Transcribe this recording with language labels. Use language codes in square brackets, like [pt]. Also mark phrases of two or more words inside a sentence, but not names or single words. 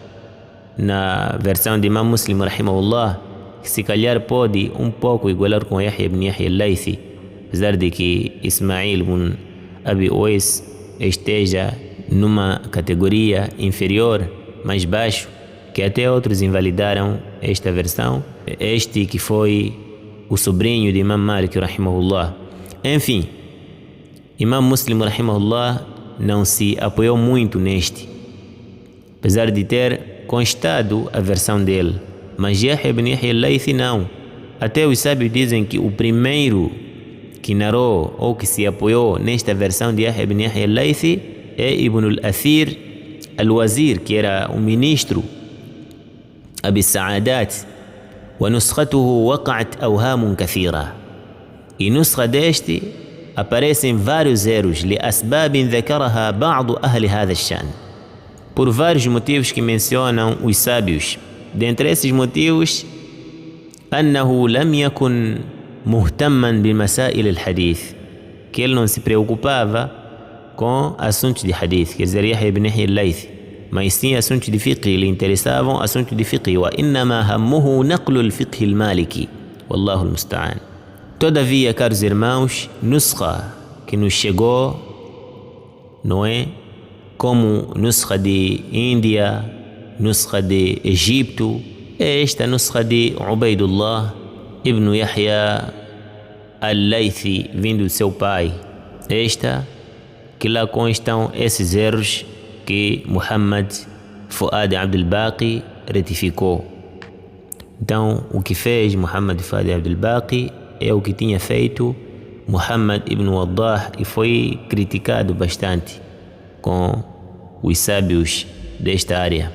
[pt] na versão de Imam Muslim rahimahullah, que se calhar pode um pouco igualar com Yahya ibn Yahya al-Laythi, apesar de que Ismail ibn Abi Uwais esteja numa categoria inferior, mais baixo, que até outros invalidaram esta versão, este que foi o sobrinho de Imam Malik rahimahullah. Enfim, Imam Muslim rahimahullah não se apoiou muito neste, apesar de ter constado a versão dele. Mas Yahya ibn Yahya al-Laythi não. Até os sábios dizem que o primeiro que narrou ou que se apoiou nesta versão de Yahya ibn Yahya al-Laythi é Ibn al-Athir al-Wazir, que era um ministro Abi Sa'adat. [ar] ونسخته وقعت أوهام كثيرة. [pt] E nusra deste aparecem vários erros [ar] لأسباب ذكرها بعض أهل هذا الشأن, [pt] por vários motivos que mencionam os sábios. Dentre esses motivos, [ar] أنه لم يكن مهتما بمسائل الحديث, [pt] que ele não se preocupava com assuntos de hadith, quer dizer, Yahya ibn Yahya al-Laythi, mas sim assuntos de fiqh, lhe interessavam assuntos de fiqh. [ar] وإنما همه نقل الفقه المالكي والله المستعان. [pt] Todavia, caros irmãos, nusra que nos chegou, não é como nusra de Índia, nusra de Egito, é esta nusra de Ubaidullah ibn Yahya al-Laythi, vindo de seu pai. Esta que lá constam esses erros que Muhammad Fuad Abdul Baqi retificou. Então, o que fez Muhammad Fuad Abdul Baqi é o que tinha feito Muhammad ibn Waddah e foi criticado bastante com os sábios desta área.